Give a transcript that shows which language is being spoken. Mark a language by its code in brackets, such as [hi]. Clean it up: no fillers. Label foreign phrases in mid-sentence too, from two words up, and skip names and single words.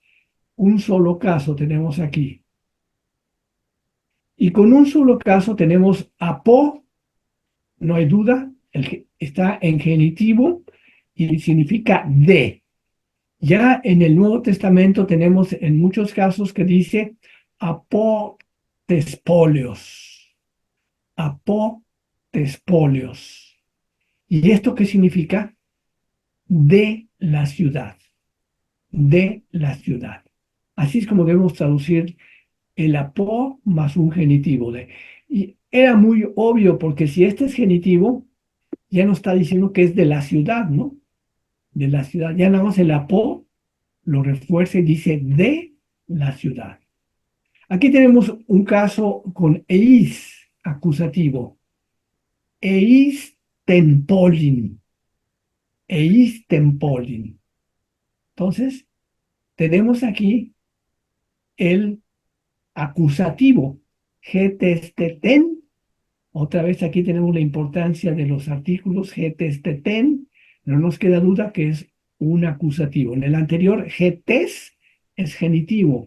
[es] Un solo caso tenemos aquí. Y con un solo caso tenemos apo, no hay duda, está en genitivo y significa de. Ya en el Nuevo Testamento tenemos en muchos casos que dice [el] ἀπὸ τῆς πόλεως. Ἀπὸ τῆς πόλεως. [es] ¿Y esto qué significa? De la ciudad. De la ciudad. Así es como debemos traducir el apo más un genitivo de. Y era muy obvio porque si este es genitivo, ya nos está diciendo que es de la ciudad, ¿no? De la ciudad. Ya nada más el apo lo refuerza y dice de la ciudad. Aquí tenemos un caso con eis acusativo. [el] Εἰς τὴν πόλιν. Εἰς τὴν πόλιν. [es] Entonces, tenemos aquí el acusativo. Getesteten. Otra vez aquí tenemos la importancia de los artículos getesteten. No nos queda duda que es un acusativo. En el anterior, getes es genitivo.